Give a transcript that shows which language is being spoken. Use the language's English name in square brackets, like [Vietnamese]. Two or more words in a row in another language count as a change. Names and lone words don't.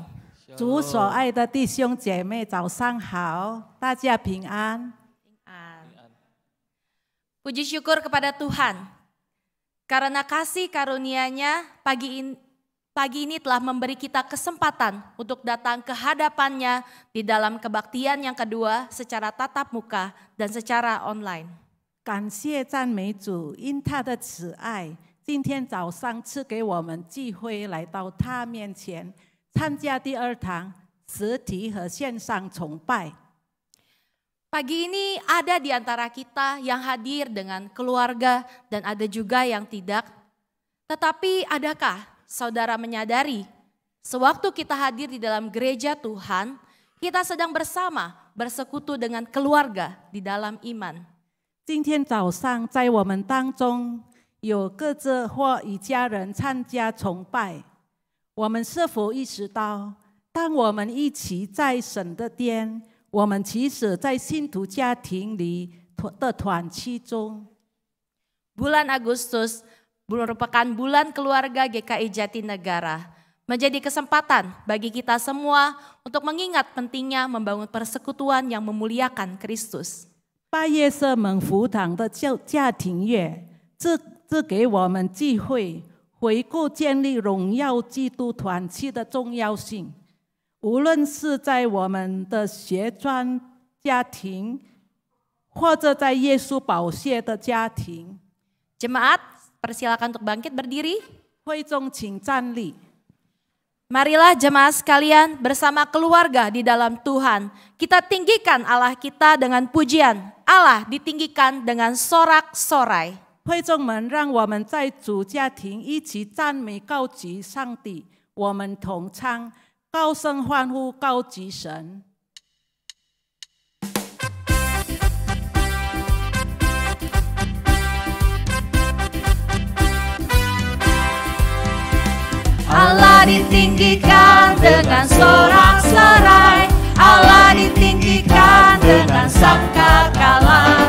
[Chinese] 主所爱的弟兄姐妹，早上好，大家平安。 [Indonesian] Puji syukur kepada Tuhan, karena kasih karunia-Nya pagi ini telah memberi kita kesempatan untuk datang ke hadapan-Nya di dalam kebaktian yang kedua secara tatap muka dan secara online. [Chinese] 感谢赞美主，因他的慈爱，今天早上赐给我们机会来到他面前，参加第二堂实体和线上崇拜。 [Indonesian] Pagi ini ada di antara kita yang hadir dengan keluarga dan ada juga yang tidak. Tetapi adakah saudara menyadari, sewaktu kita hadir di dalam gereja Tuhan, kita sedang bersama bersekutu dengan keluarga di dalam iman. [Chinese] 今天早上在我们当中有各自或一家人参加崇拜，我们是否意识到，当我们一起在神的殿， 我们其实在信徒家庭里的团契中。 [Indonesian] Bulan Agustus merupakan bulan keluarga GKI Jatinegara, menjadi kesempatan bagi kita semua untuk mengingat pentingnya membangun persekutuan yang memuliakan Kristus. [Chinese] 8 月是蒙福堂的家庭月，这给我们机会回顾建立荣耀基督团契的重要性。无论是在我们的学专家庭，或者在耶稣宝血的家庭。 [Indonesian] Jemaat, persilakan untuk bangkit berdiri. [Chinese] 会众请站立。 [Indonesian] Marilah jemaat sekalian bersama keluarga di dalam Tuhan. Kita tinggikan Allah kita dengan pujian. Allah ditinggikan dengan sorak-sorai. [Chinese] 会众们，让我们在主家庭一起赞美高举上帝。我们同唱，高声欢呼，高举神。 [Indonesian] Allah ditinggikan dengan sorak-sorai. Allah ditinggikan dengan sangkakala.